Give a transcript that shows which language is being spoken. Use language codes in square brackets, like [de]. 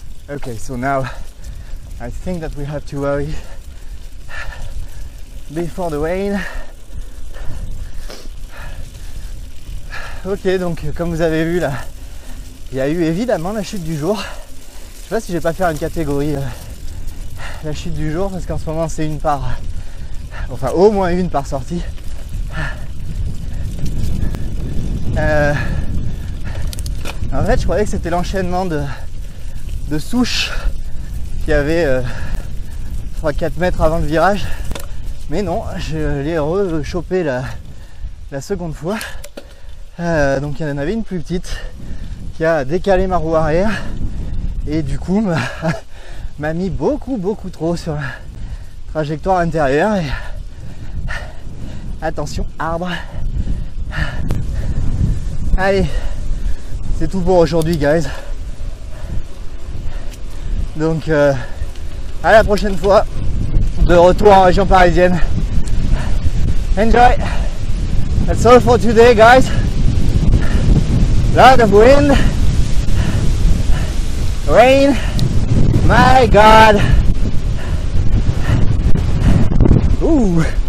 [en] Okay, so now I think that we have to hurry before the rain. [fr] Ok, donc comme vous avez vu là, il y a eu évidemment la chute du jour. Je sais pas si je vais pas faire une catégorie la chute du jour, parce qu'en ce moment c'est une par, enfin au moins une par sortie. En fait, je croyais que c'était l'enchaînement de souches qu'il y avait 3-4 mètres avant le virage, mais non, je l'ai re-chopé la seconde fois. Donc il y en avait une plus petite qui a décalé ma roue arrière et du coup m'a mis beaucoup trop sur la trajectoire intérieure. Et attention, arbre. Allez, c'est tout pour aujourd'hui, guys. Donc à la prochaine fois, de retour en région parisienne. [en] Enjoy. That's all for today, guys. Lot of wind, rain, my God. Ooh.